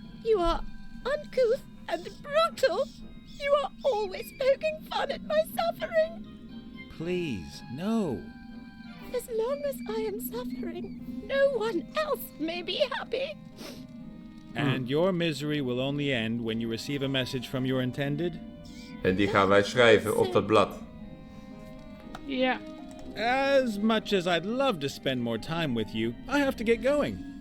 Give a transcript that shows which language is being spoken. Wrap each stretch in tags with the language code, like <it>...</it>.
<en>You are uncouth and brutal. You are always poking fun at my suffering. Please, no. As long as I am suffering, no one else may be happy. And your misery will only end when you receive a message from your intended?</en> <nl>En die gaan wij schrijven op dat blad. Ja.</nl> <en>As much as I'd love to spend more time with you, I have to get going.</en>